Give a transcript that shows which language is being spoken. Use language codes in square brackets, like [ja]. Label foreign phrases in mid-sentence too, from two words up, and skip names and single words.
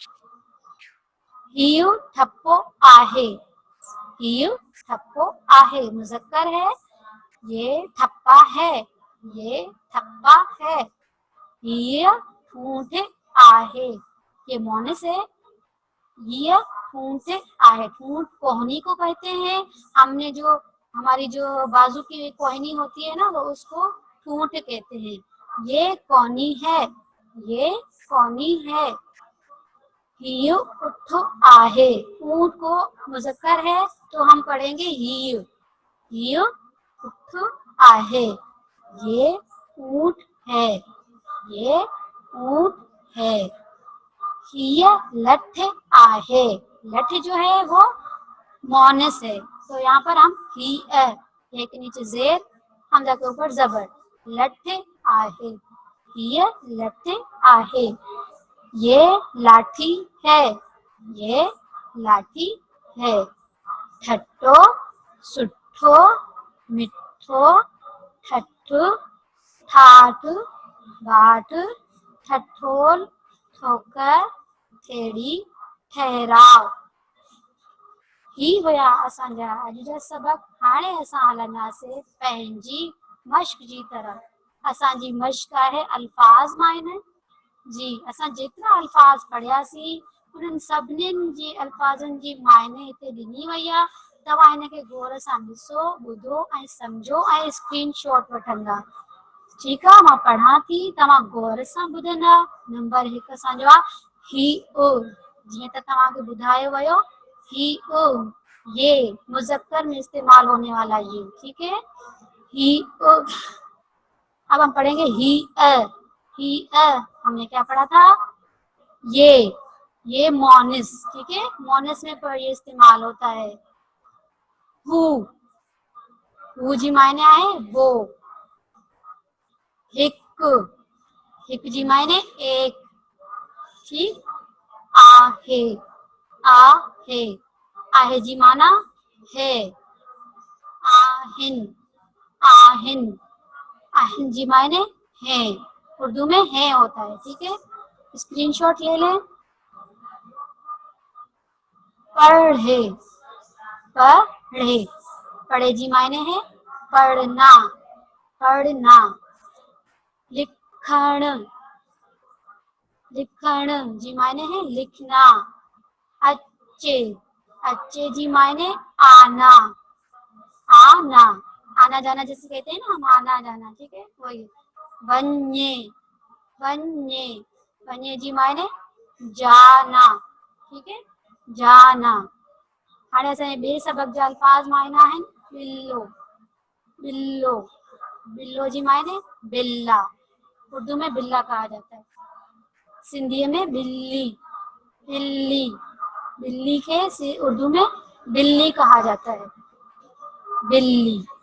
[sd] हियु ठप्पो आहे। हियु ठप्पो आहे [hi] मुजक्कर है। ये ठप्पा है। ये ठप्पा है। [sd] हिय ठूंठ आहे। [hi] ये मोनिस है। ये [sd] ठूंठ आहे। [hi] ठूंठ कोहनी को कहते हैं। हमने जो हमारी जो बाजू की कोहनी होती है ना, वो उसको ठूंठ कहते हैं। ये कोहनी है। ये कोहनी है। [sd] हियु उठ आहे। [hi] ऊंट को मुजक्कर है तो हम पढ़ेंगे हियु। [sd] हियु उठ आहे। [hi] ये ऊंट है। ये ऊंट है। [sd] हिय लठ आहे। [hi] लठ जो है वो मोनिस है, तो यहाँ पर हम ही एक नीचे जेर, हमजा के ऊपर जबर, [sd] लठ आहे। हिय लठ आहे। [hi] ये लाठी है। ये लाठी है। [sd] ठट्टो, सुट्ठो, मिठ्ठो, ठट्ठ, ठाठ, बाट, ठठोल, ठोकर, थेड़ी, ठहराव। ही हुया असांजा अॼु जा सबक। हाणे असां हलंदासीं पंहिंजी मश्क जी तरफ़। असांजी मश्क आहे अल्फाज मायने जी। असां जेतिरा अल्फाज पढ़ियासीं उन्हनि सभिनीनि जी अल्फाज़नि जी मायने हिते ॾिनी वई आहे। तव्हां हिनखे गौर सां ॾिसो, ॿुधो ऐं सम्झो ऐं स्क्रीनशॉट वठंदा। ठीकु आहे, मां पढ़ां थी, तव्हां गौर सां ॿुधंदा। नंबर 1 असांजो आहे ही ओ। जीअं त तव्हांखे ॿुधायो वियो, ही ओ [hi] ये मुजक्कर में इस्तेमाल होने वाला ये, ठीक है। [sd] ही ओ। [hi] अब हम पढ़ेंगे [sd] ही अ। ही अ [hi] हमने क्या पढ़ा था, ये मोनिस, ठीक है। मोनिस में पर ये इस्तेमाल होता है। [sd] हु जी मायने आए वो। हिक, हिक जी मायने एक, ठीक। आहे, आहे, आहे जी माना है। आहिन, आहिन, आहिन जी मायने है। [hi] उर्दू में है होता है, ठीक है। स्क्रीनशॉट ले लें। [sd] पढ़े, पढ़े, पढ़े जी मायने [hi] है पढ़ना, पढ़ना। [sd] लिखण, लिखण जी मायने [hi] है लिखना। [sd] अच्छे, अच्छे जी मायने आना, आना। [hi] आना जाना जैसे कहते हैं ना हम, आना जाना, ठीक है, वही। [sd] वन्य, वन्य, वन्य जी मायने जाना, [hi] ठीक है, जाना। [sd] हाणे असांजे ॿिए सबक जा अल्फाज मायना आहिनि बिल्लो, बिल्लो, बिल्लो जी मायने बिल्ला, [hi] उर्दू में बिल्ला कहा जाता है, [sd] सिंधी में बिल्ली, बिल्ली, बिल्ली [hi] के उर्दू में बिल्ली कहा जाता है, [sd] बिल्ली।